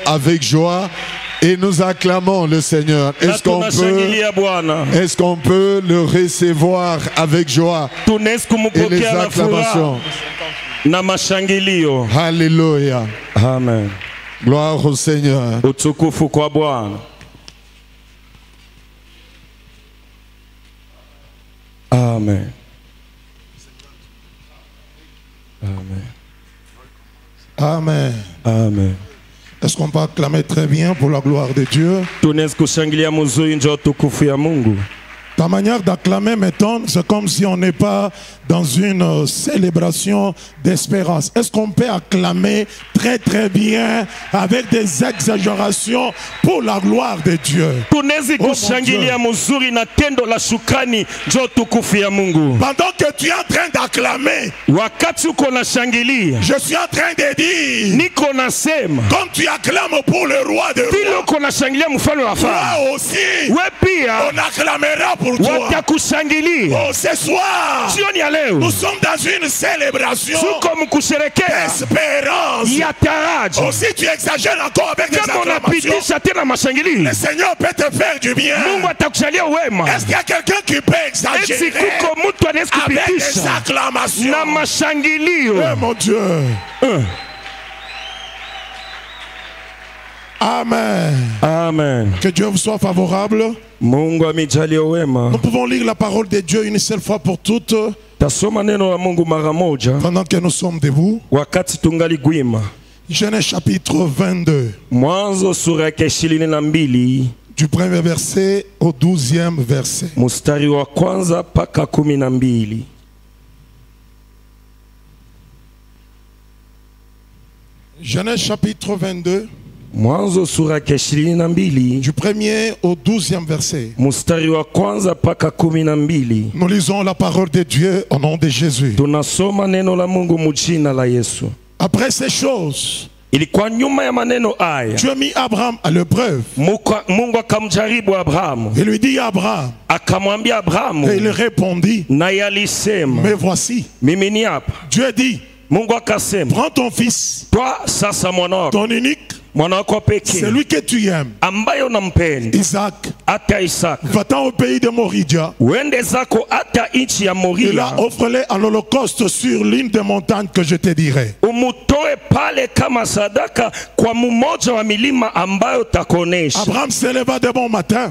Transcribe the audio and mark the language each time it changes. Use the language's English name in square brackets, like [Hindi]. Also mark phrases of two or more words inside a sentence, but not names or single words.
[French] avec joie et nous acclamons le Seigneur. Est-ce qu'on peut le recevoir avec joie et les acclamations? Alléluia. Amen. Gloire au Seigneur. [Swahili] Utukufu kwa Bwana. [French] Amen. Amen. Amen. Amen. Est-ce qu'on peut acclamer très bien pour la gloire de Dieu? [Swahili] Tunaweza kushangilia mzuri ndio utukufu ya Mungu. [French] Ta manière d'acclamer m'étonne, c'est comme si on n'est pas dans une célébration d'espérance. Est-ce qu'on peut acclamer très très bien avec des exagérations pour la gloire de Dieu? [Swahili] Tunaweza kushangilia mzuri na tendo la shukrani ndio utukufu ya Mungu. [French] Pendant que tu es en train d'acclamer, [Swahili] wakati uko nashangilia, [French] je suis en train de dire, [Swahili] niko nasema, [French] comme tu acclames pour le roi de rois, [Swahili] uko nashangilia mfalme wa wafalme, [French] moi aussi, [Swahili] wewe pia [French] on acclamera pour toi. [Swahili] Watakushangilia. [French] Oh, ce soir, [Swahili] jioni ya leo, [French] nous sommes dans une célébration [Swahili] d'espérance. Ya taraji. [French] Oh, si tu exagères encore avec des acclamations, le Seigneur peut te faire du bien. [Swahili] Mungu atakujalia wema. [French] Est-ce qu'il y a quelqu'un qui peut exagérer avec des acclamations? [Swahili] Na mashangilio. [French] Oh mon Dieu. Amen. Amen. Que Dieu vous soit favorable. [Swahili] Mungu amijalie wema. [French] Nous pouvons lire la parole de Dieu une seule fois pour toutes. [Swahili] Tasoma neno la Mungu mara moja. [French] Pendant que nous sommes debout. [Swahili] Wakati tungali gwima. [French] Genèse chapitre 22. [Swahili] Mwanzo sura ya 22. [French] Du premier verset au 12e verset. [Swahili] Mustari wa kwanza paka 12. [French] Genèse chapitre 22. [Swahili] Mwanzo sura ya 22. [French] Du premier au 12e verset. [Swahili] Mustari wa kwanza paka 12. [French] Nous lisons la parole de Dieu au nom de Jésus. [Swahili] Tunasoma neno la Mungu mjina la Yesu. [French] Après ces choses, [Swahili] ilikuwa nyuma ya maneno haya, [French] Dieu mit Abraham à l'épreuve. [Swahili] Mungu akamjaribu Abrahamu. [French] Il lui dit Abraham. [Swahili] Akamwambia Abrahamu. [French] Et il répondit. [Swahili] Na yalisema. [French] Mais voici. [Swahili] Mimi ni hapa. [French] Dieu dit. [Swahili] Mungu akasema. [French] Prends ton fils. [Swahili] Toi sasa mwanao. [French] Ton unique. Celui que tu aimes, Isaac, va-t'en au pays de Moridia. Et là, offre-les à l'holocauste sur l'une des montagnes que je te dirai. Abraham s'éleva de bon matin.